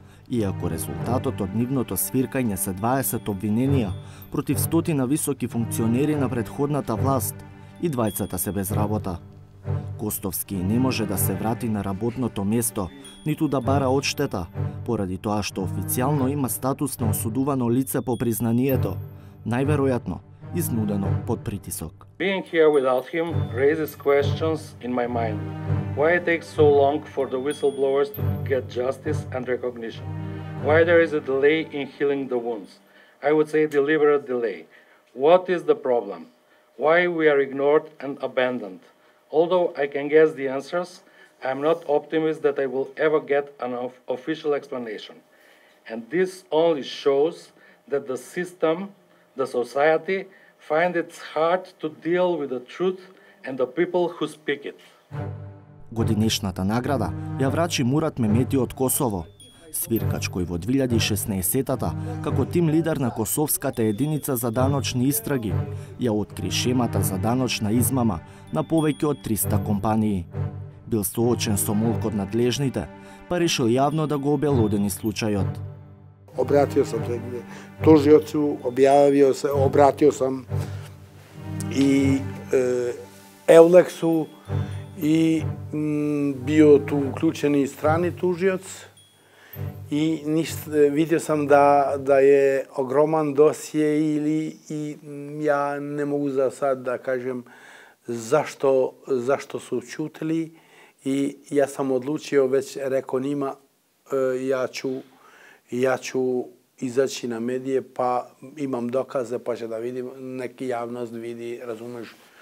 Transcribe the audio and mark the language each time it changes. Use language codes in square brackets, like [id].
[mk] Иако резултатот од нивното свиркање се 20 обвиненија против 100 високи функционери на претходната власт, и двајцата се без работа. Костовски не може да се врати на работното место, ниту да бара одштета, поради тоа што официјално има статус на осудувано лице по признанието, најверојатно изнудено под притисок. [en] Being here without him raises questions in my mind. Why it takes so long for the whistleblowers to get justice and recognition? Why there is a delay in healing the wounds? I would say deliberate delay. What is the problem? Why we are ignored and abandoned? Although I can guess the answers, I am not optimist that I will ever get an official explanation. And this only shows that the system, the society, find it hard to deal with the truth and the people who speak it. [mk] Годинешната награда ја врачи Мурат Мемети од Косово, свиркач кој во 2016-та, како тим лидер на Косовската единица за даночни истраги, ја откри шемата за даночна измама на повеќе од 300 компании. Бил соочен со молк од надлежните, па решил јавно да го обелодени случајот. [sr] Обратио сам се тужиоцу, обратио сам и Евлексу и био ту уклучен и страни тужиоц. И видео сам да е огроман досие и ја не могу за сад да кажем зашто су чутели и јас сам одлучио, веќе реко нима, ја ću изачи на медије, па имам доказе, па [mk] ќе да видим, [sr] нек јавност види, разумеш,